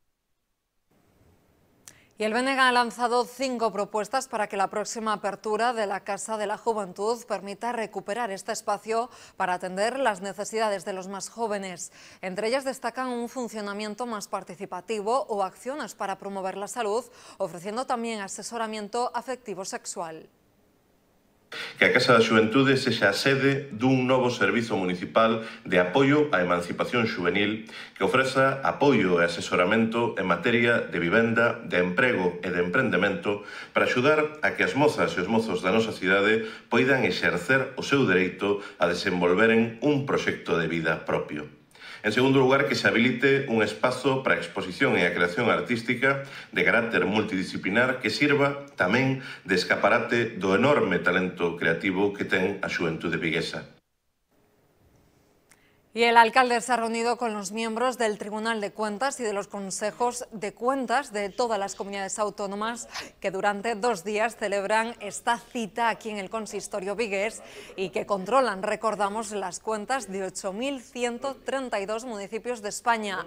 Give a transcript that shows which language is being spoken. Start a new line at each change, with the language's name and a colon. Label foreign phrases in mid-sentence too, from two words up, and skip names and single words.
Spanish: Y el BNG ha lanzado 5 propuestas para que la próxima apertura de la Casa de la Juventud permita recuperar este espacio para atender las necesidades de los más jóvenes. Entre ellas destacan un funcionamiento más participativo o acciones para promover la salud, ofreciendo también asesoramiento afectivo-sexual.
Galician: Que a Casa da Xuventude sexa a sede dun novo servizo municipal de apoio á emancipación xuvenil que ofreza apoio e asesoramento en materia de vivenda, de emprego e de emprendemento para axudar a que as mozas e os mozos da nosa cidade poidan exercer o seu dereito a desenvolveren un proxecto de vida propio. En segundo lugar, que se habilite un espazo para a exposición e a creación artística de carácter multidisciplinar que sirva tamén de escaparate do enorme talento creativo que ten a xuventude viguesa.
Spanish: Y el alcalde se ha reunido con los miembros del Tribunal de Cuentas y de los consejos de cuentas de todas las comunidades autónomas que durante 2 días celebran esta cita aquí en el consistorio vigués y que controlan, recordamos, las cuentas de 8.132 municipios de España.